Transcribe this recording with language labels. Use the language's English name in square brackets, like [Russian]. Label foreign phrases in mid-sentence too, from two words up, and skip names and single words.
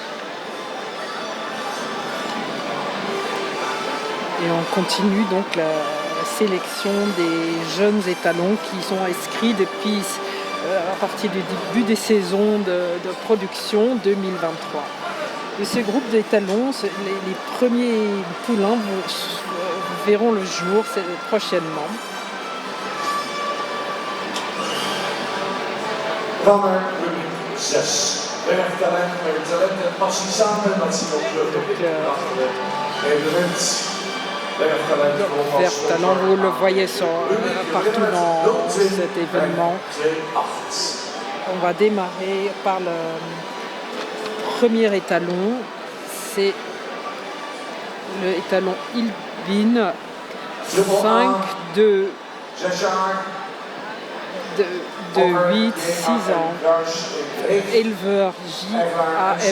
[French] Et on continue donc la sélection des jeunes étalons qui sont inscrits depuis à partir du début des saisons de production 2023. De ce groupe d'étalons, les premiers poulains verront le jour prochainement. [Dutch] Dan naar rubriek 6. Werktalent met talent en passie samen. Dat zien we ook terug op dit evenement. [French] Vert Talent, vous le voyez partout dans cet événement. On va démarrer par le premier étalon. C'est le étalon Ilbin, 5 de 8, 6 ans, éleveur J.A.M.